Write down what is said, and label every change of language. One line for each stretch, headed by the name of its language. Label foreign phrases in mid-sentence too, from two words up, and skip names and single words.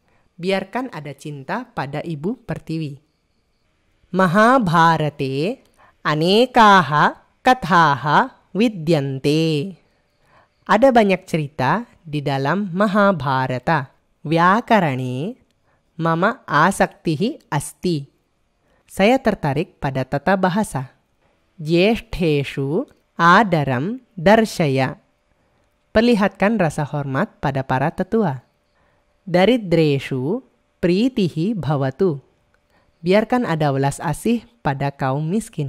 Indonesian: Biarkan ada cinta pada ibu pertiwi.
Sanskrit: महाभारते अनेकाः कथाः विद्यन्ते.
Indonesian: Ada banyak cerita di dalam Mahabharata.
Sanskrit: व्याकरणे मम आसक्तिः अस्ति.
Indonesian: Saya tertarik pada tata bahasa.
Sanskrit: ज्येष्ठेषु आदरं दर्शय.
Indonesian: Perlihatkan rasa hormat pada para tetua.
Sanskrit: दरिद्रेषु प्रीतिः भवतु.
Indonesian: Biarkan ada welas asih pada kaum miskin.